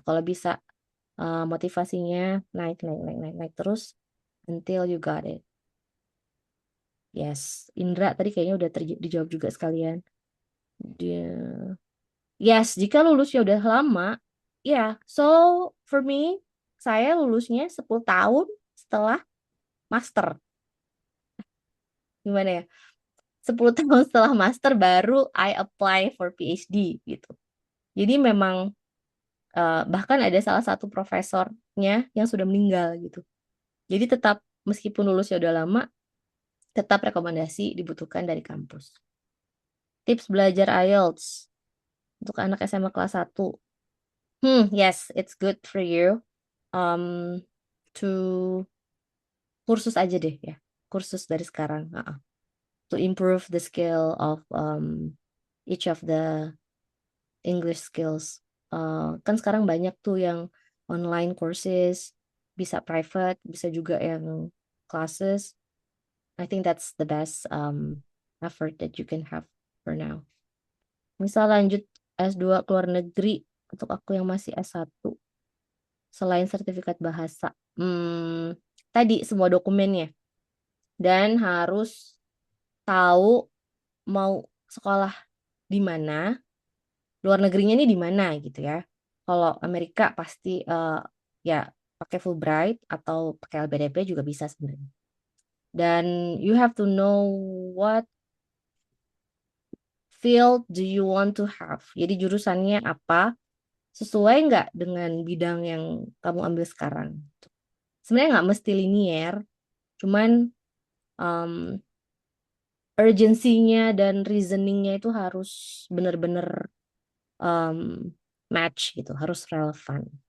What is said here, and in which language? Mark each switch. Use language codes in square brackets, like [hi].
[id] Kalau bisa motivasinya naik terus [en] until you got it. [id] Yes, Indra tadi kayaknya udah dijawab juga sekalian. Yes, jika lulusnya udah lama, ya. [en] So for me, [id] saya lulusnya 10 tahun setelah master. Gimana ya? 10 tahun setelah master baru [en] I apply for PhD [id] gitu. Jadi memang bahkan ada salah satu profesornya yang sudah meninggal gitu. Jadi tetap meskipun lulusnya udah lama, tetap rekomendasi dibutuhkan dari kampus. Tips belajar IELTS untuk anak SMA kelas 1. [en] Yes, it's good for you. [id] To kursus aja deh ya, kursus dari sekarang. [en] To improve the skill of each of the English skills. [id] Kan sekarang banyak tuh yang online courses, bisa private, bisa juga yang classes. [en] I think that's the best effort that you can have for now. [id] Misal lanjut S2 ke luar negeri, untuk aku yang masih S1, selain sertifikat bahasa, tadi semua dokumennya, dan harus tahu mau sekolah di mana, luar negerinya ini di mana gitu ya. Kalau Amerika pasti ya pakai Fulbright atau pakai LPDP juga bisa sebenarnya. Dan [en] you have to know what field do you want to have. [id] Jadi jurusannya apa, sesuai nggak dengan bidang yang kamu ambil sekarang. Sebenarnya nggak mesti linier, cuman urgensinya dan reasoningnya itu harus benar-benar match gitu, harus relevan.